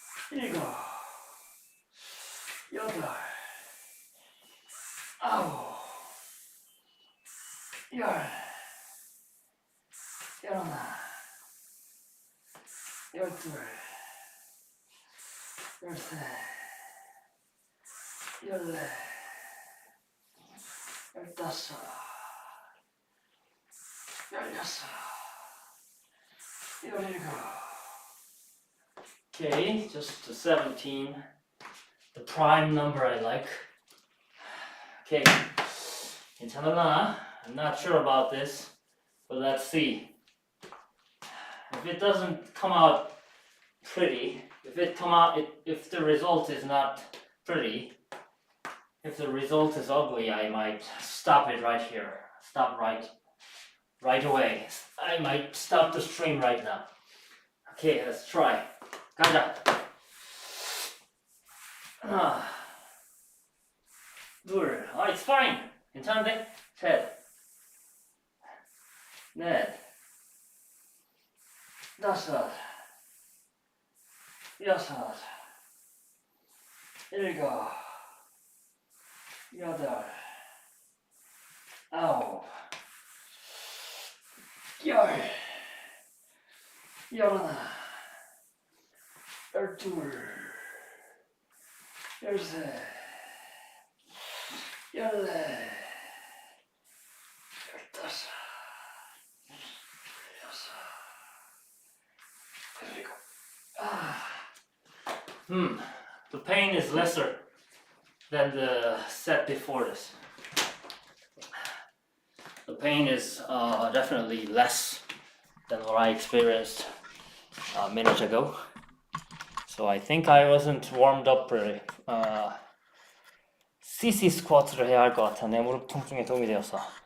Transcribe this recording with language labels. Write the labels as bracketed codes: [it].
[ko] 일곱, 여덟, 아홉, 열, 열하나, 열둘, 열셋, 열넷, 열다섯, 열여섯, 열일곱. [en] Okay, just to 17, the prime number I like. [ko] Okay, 괜찮을라나? [en] I'm not sure about this, but let's see. If it doesn't come out pretty, if the result is not pretty, if the result is ugly, I might stop it right here. Stop right away. I might stop the stream right now. Okay, let's try. [ko] 가자. 하나, 둘. [en] It's fine. [ko] 괜찮은데? 셋, 넷, 다섯, 여섯, 일곱, 여덟, 아홉, 열, 열하나, 열둘, 열셋, 열넷, 열다섯, 여섯, 일곱. [en] The pain is lesser than the set before this. The pain is definitely less than what I experienced a minute ago. So I think I wasn't warmed up really. [ko] CC 스쿼트를 해야 할 것 같아. 내 무릎 통증에 도움이 되었어.